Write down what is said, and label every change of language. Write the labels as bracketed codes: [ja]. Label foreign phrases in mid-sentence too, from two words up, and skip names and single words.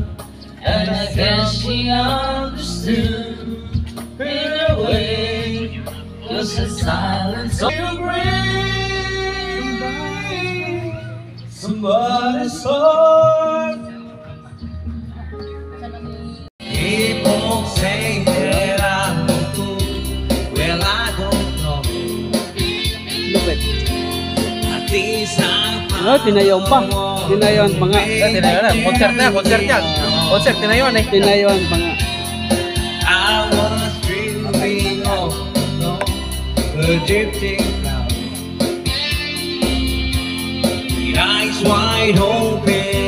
[en] And I guess she understood in a way, 'cause the silence will bring somebody's heart. People say that I'm no good. Well, I don't know. [tl] Lupit. [en] At least I [tl] Ano, tinayon pa. Tinayon pa nga. Tinayon na. Concert na. Concert yan. Concert, tinayon eh. Tinayon pa nga. [en] I was dreaming of a drifting cloud. The eyes wide open.